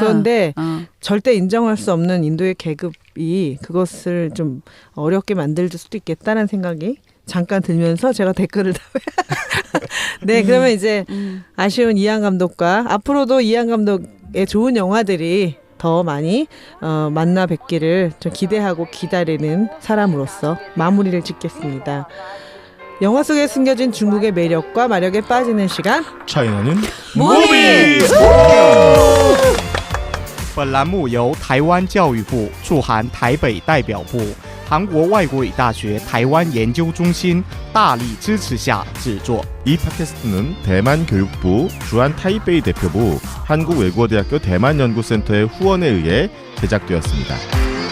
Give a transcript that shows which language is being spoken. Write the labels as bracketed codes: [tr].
[ko] 그런데 절대 인정할 수 없는 인도의 계급이 그것을 좀 어렵게 만들 수도 있겠다는 생각이 잠깐 들면서 제가 댓글을 다 네, 그러면 이제 아쉬운 이한 감독과 앞으로도 이한 감독의 좋은 영화들이 더 많이 만나 뵙기를 좀 기대하고 기다리는 사람으로서 마무리를 짓겠습니다. 영화 속에 숨겨진 중국의 매력과 마력에 빠지는 시간 차이나는 무비! [zh] 本栏目由台湾教育部驻韩台北代表部、韩国外国语大学台湾研究中心大力支持下制作。 [ko] 이 팟캐스트는 대만 교육부 주한 타이베이 대표부 한국외국어대학교 대만연구센터의 후원에 의해 제작되었습니다.